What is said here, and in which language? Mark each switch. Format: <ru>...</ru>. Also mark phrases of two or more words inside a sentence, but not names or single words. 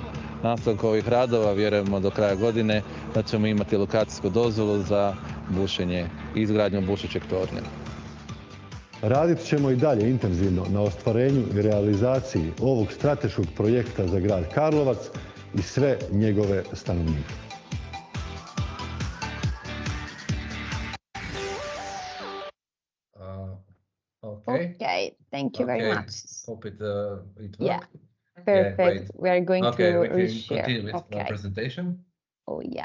<hr>Nastavkom ovih radova vjerujemo do kraja godine da ćemo imati lokacijsku dozvolu za bušenje i izgradnju bušećeg tornja. Radit ćemo i dalje intenzivno na ostvarenju i realizaciji ovog strateškog projekta za grad Karlovac i sve njegove stanovnike.</hr> <en>Okay, thank you very much. Hope it worked. Yeah, perfect. Yeah, we are going we to can reshare. continue with the presentation. Oh yeah.</en>